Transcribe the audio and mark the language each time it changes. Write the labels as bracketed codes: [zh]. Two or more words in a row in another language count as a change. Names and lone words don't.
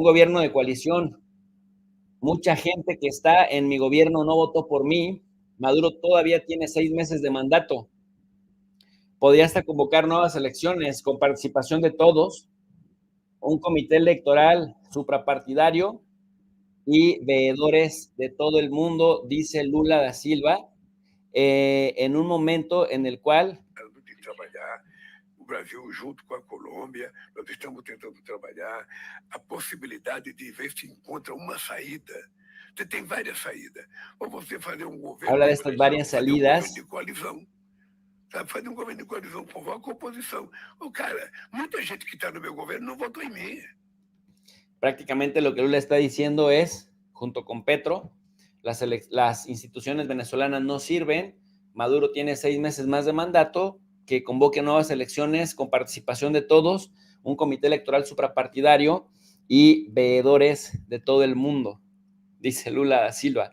[es] gobierno de coalición, mucha gente que está en mi gobierno no votó por mí, Maduro todavía tiene 6 meses de mandato, podría hasta convocar nuevas elecciones con participación de todos, un comité electoral suprapartidario y veedores de todo el mundo, dice Lula da Silva, en un momento en el cual [pt] de trabalhar, o Brasil junto com a Colômbia, nós estamos tentando trabalhar a possibilidade de ver se encontra uma saída Você tem várias saídas. Ou você fazer um governo. [es] Habla de estas varias salidas. [pt] De coalizão. Sabe, fazer um governo de coalizão, convoca a oposição. O cara, muita gente que está no meu governo não votou em mim. [es] Prácticamente lo que Lula está diciendo es, junto con Petro, las instituciones venezolanas no sirven, Maduro tiene 6 meses más de mandato, que convoque nuevas elecciones con participación de todos, un comité electoral suprapartidario y veedores de todo el mundo, dice Lula da Silva.